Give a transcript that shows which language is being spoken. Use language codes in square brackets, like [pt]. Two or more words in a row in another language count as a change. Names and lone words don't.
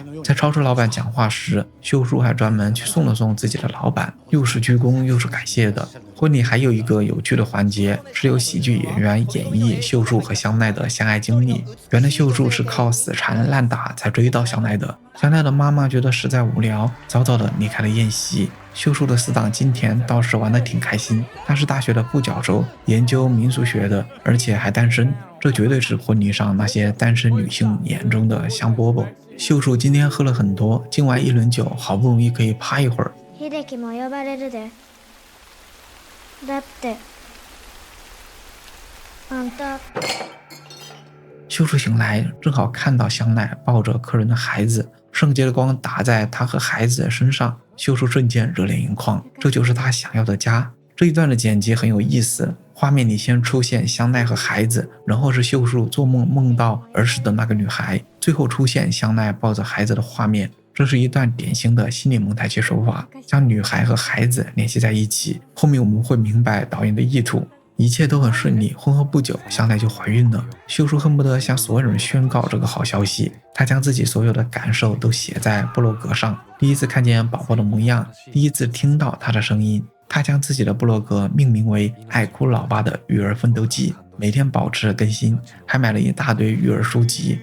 [zh] 在超市老闆講話時，秀樹還專門去送了送自己的老闆，又是鞠躬又是感謝的。婚禮還有一個有趣的環節，是由喜劇演員演繹秀樹和香奈的相愛經歷。原來秀樹是靠死纏爛打才追到香奈的。香奈的媽媽覺得實在無聊，早早的離開了宴席。秀樹的死黨金田倒是玩得挺開心，他是大學的副教授，研究民俗學的，而且還單身，這絕對是婚禮上那些單身女性眼中的香饽饽。秀樹今天喝了很多，敬完一輪酒，好不容易可以趴一會兒。 [ja] 秀樹も呼ばれるで。だってあんた。 [zh] 秀樹醒來，正好看到香奈抱着客人的孩子，聖潔的光打在他和孩子的身上，秀樹瞬間熱淚盈眶，這就是他想要的家。這一段的剪輯很有意思，畫面裡先出現香奈和孩子，然後是秀樹做夢夢到兒時的那個女孩，最後出現香奈抱着孩子的畫面。這是一段典型的心理蒙太奇手法，將女孩和孩子聯繫在一起。後面我們會明白導演的意圖。一切都很順利，婚後不久，香奈就懷孕了。秀樹恨不得向所有人宣告這個好消息，他將自己所有的感受都寫在部落格上。第一次看見寶寶的模樣，第一次聽到他的聲音，他將自己的部落格命名為愛哭老爸的育兒奮鬥記，每天保持更新，還買了一大堆育兒書籍。